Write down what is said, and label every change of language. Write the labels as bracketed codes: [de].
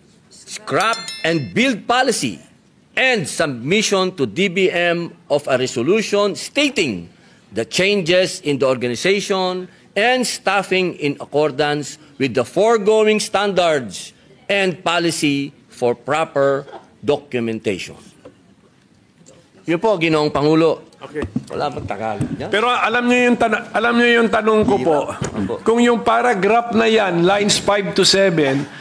[en] Scrap and build policy and submission to DBM of a resolution stating the changes in the organization and staffing in accordance with the foregoing standards and policy for proper documentation. [tl] Yun po, Ginoong Pangulo. [en] Okay. [tl] Wala bang Tagalog niya? Pero alam niyo yung tanong ko po. Kung yung paragraph na yan, lines 5 to 7,